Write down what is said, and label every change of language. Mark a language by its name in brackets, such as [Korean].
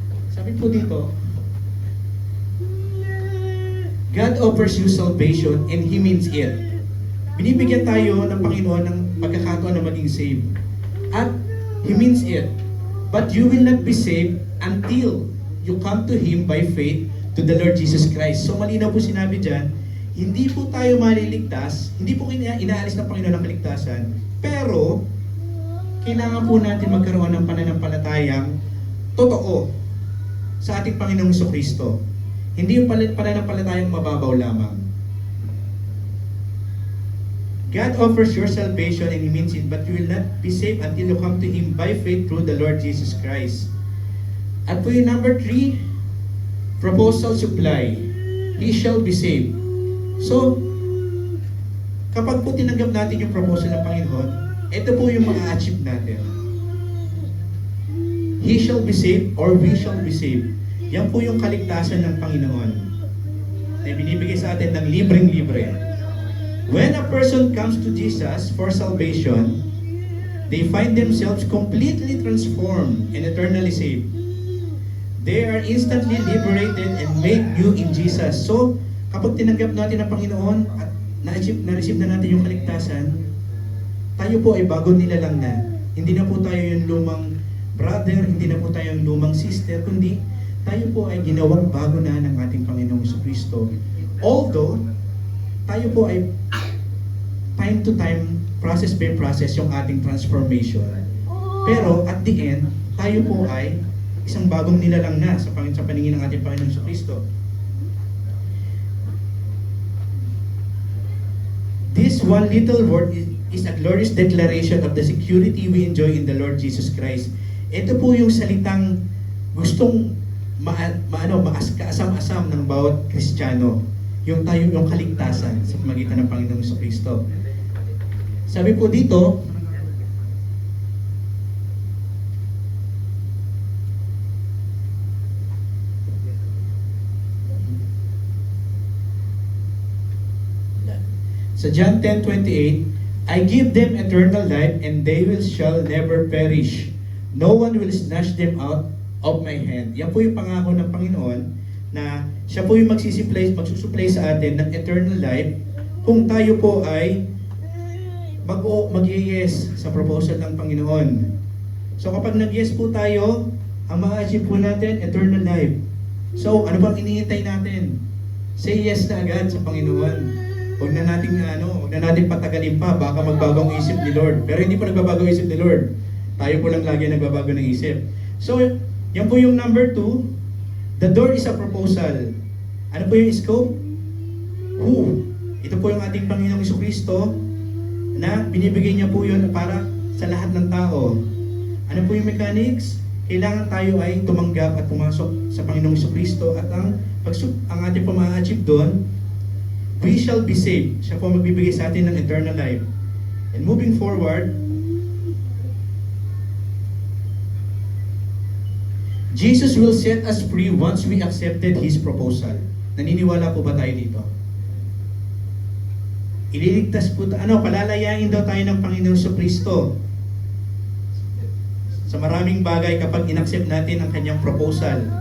[Filipino] Sabi po dito, [English] God offers you salvation and He means it. [Filipino] Binibigyan tayo ng Panginoon ng pagkakataon na maging saved. [English] At He means it. But you will not be saved until you come to Him by faith to the Lord Jesus Christ. [Filipino] So malinaw po sinabi dyan, hindi po tayo maliligtas, hindi po inaalis ng Panginoon ang kaligtasan, pero kailangan po natin magkaroon ng pananampalatayang totoo sa ating Panginoong Jesucristo. Hindi yung pananampalatayang mababaw lamang. [English] God offers your salvation and He means it, but you will not be saved until you come to Him by faith through the Lord Jesus Christ. [Filipino] At po yung [English] number 3, proposal supply. He shall be saved. [Filipino] So, kapag po tinanggap natin yung proposal ng Panginoon, ito po yung ma-achieve natin. [English] He shall be saved or we shall be saved. [Filipino] Yan po yung kaligtasan ng Panginoon na binibigay sa atin ng libreng-libre. [English] When a person comes to Jesus for salvation, they find themselves completely transformed and eternally saved. They are instantly liberated and made new in Jesus. [Filipino] So, kapag tinanggap natin ang Panginoon at na-receive na natin yung kaligtasan, tayo po ay bago nilalang na. Hindi na po tayo yung lumang brother, hindi na po tayo yung lumang sister, kundi tayo po ay ginawang bago na ng ating Panginoong Jesucristo. Although, tayo po ay time to time, process by process yung ating transformation. Pero at the end, tayo po ay isang bagong nilalang na sa paningin ng ating Panginoong Jesucristo. [English] This one little word is a glorious declaration of the security we enjoy in the Lord Jesus Christ. [Filipino] Ito po yung salitang gustong kaasam-asam ng bawat Kristiyano. Yung kaligtasan sa pamagitan ng Panginoong Jesucristo. Sabi po dito, sa John 10:28, [English] I give them eternal life and they shall never perish. No one will snatch them out of my hand. [Filipino] Yan po yung pangako ng Panginoon na siya po yung magsusupply sa atin ng eternal life kung tayo po ay mag-yes sa proposal ng Panginoon. So kapag nag-yes po tayo, ang ma-achieve po natin, eternal life. So ano bang iniintay natin? Say yes na agad sa Panginoon. Huwag na natin patagalin pa, baka magbago ang isip ni Lord. Pero hindi po nagbabago ang isip ni Lord. Tayo po lang lagi nagbabago ng isip. So, yan po yung number 2. [English] The door is a proposal. [Filipino] Ano po yung scope? Who? Ito po yung ating Panginoong Jesucristo na binibigay niya po yun para sa lahat ng tao. Ano po yung mechanics? kailangan tayo ay tumanggap at pumasok sa Panginoong Jesucristo at ang ating po ma-achieve doon, [English] we shall be saved. [Filipino] Siya po magbibigay sa atin ng eternal life. [English] And moving forward, Jesus will set us free once we accepted His proposal. [Filipino] Naniniwala po ba tayo dito? Ililigtas po, palalayain daw tayo ng Panginoong Jesucristo sa maraming bagay kapag inaccept natin ang kanyang proposal.